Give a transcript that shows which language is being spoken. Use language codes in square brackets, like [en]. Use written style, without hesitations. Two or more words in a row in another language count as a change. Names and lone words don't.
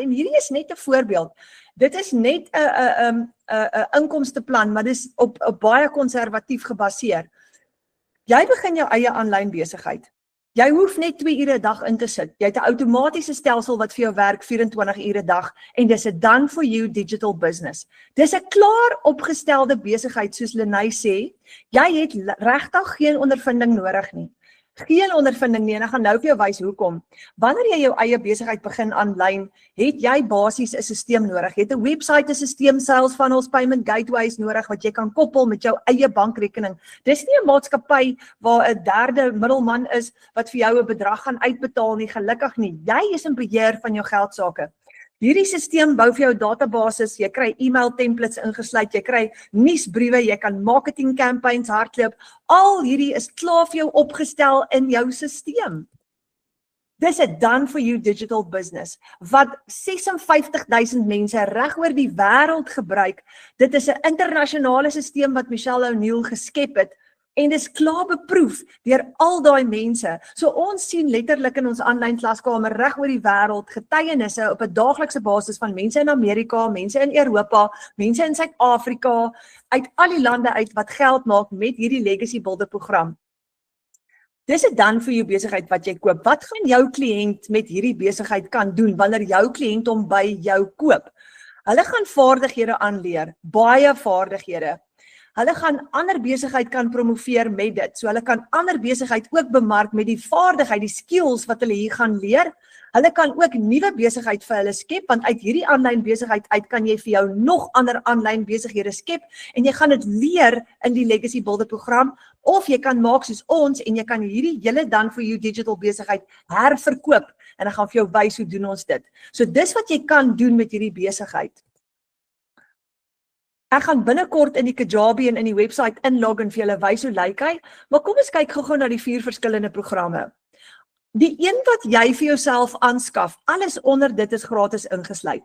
[af] En hierdie is net 'n voorbeeld. Dit is net 'n inkomsteplan, maar dis op baie konservatief gebaseer. Jy begin jou eie aanlyn besigheid. Jy hoef net 2 ure 'n dag in te sit. Jy het 'n outomatiese stelsel wat vir jou werk 24 ure 'n dag en dis 'n [en] done for you digital business. [af] Dis 'n klaar opgestelde besigheid soos Lenae sê. Jy het regtig geen ondervinding nodig nie. Geen ondervinding nie en ek gaan nou vir jou wys hoekom. Wanneer jy jou eie besigheid begin aanlyn, het jy basies 'n stelsel nodig. Jy het 'n webwerf, 'n stelsel, [en] sales funnels, payment gateways [af] nodig wat jy kan koppel met jou eie bankrekening. Dis nie 'n maatskappy waar 'n derde middelman is wat vir jou 'n bedrag gaan uitbetaal nie, gelukkig nie. Jy is in beheer van jou geldsaake. Hierdie stelsel bou vir jou databases, jy kry [en] e-mail templates [af] ingesluit, jy kry nuusbriewe, jy kan [en] marketing campaigns [af] hardloop. Al hierdie is klaar vir jou opgestel in jou stelsel. Dis 'n [en] done for you digital business [af] wat 56,000 mense reg oor die wêreld gebruik. Dit is 'n internasionale stelsel wat Michelle O'Neill geskep het. En dis klaar beproef deur al daai mense. So ons sien letterlik in ons aanlyn klaskamer reg oor die wêreld getuienisse op 'n daaglikse basis van mense in Amerika, mense in Europa, mense in Suid-Afrika, uit al die lande uit wat geld maak met hierdie Legacy Builder program. Dis 'n [en] done for you [af] besigheid wat jy koop. Wat gaan jou kliënt met hierdie besigheid kan doen wanneer jou kliënt hom by jou koop? Hulle gaan vaardighede aanleer, baie vaardighede. Hulle gaan ander besigheid kan promoveer met dit. So hulle kan ander besigheid ook bemark met die vaardigheid, die skills wat hulle hier gaan leer. Hulle kan ook nuwe besigheid vir hulle skep, want uit hierdie aanlyn besigheid uit kan jy vir jou nog ander aanlyn besighede skep en jy gaan dit leer in die Legacy Builder program of jy kan maak soos ons en jy kan hierdie hele [en] done for you digital [af] besigheid herverkoop en ek gaan vir jou wys hoe doen ons dit. So dis wat jy kan doen met hierdie besigheid. Ek gaan binnekort in die Kajabi en in die website inlog en vir julle wys hoe lyk hy, maar kom ons kyk gou-gou na die 4 verskillende programme. Die een wat jy vir jouself aanskaf, alles onder dit is gratis ingesluit.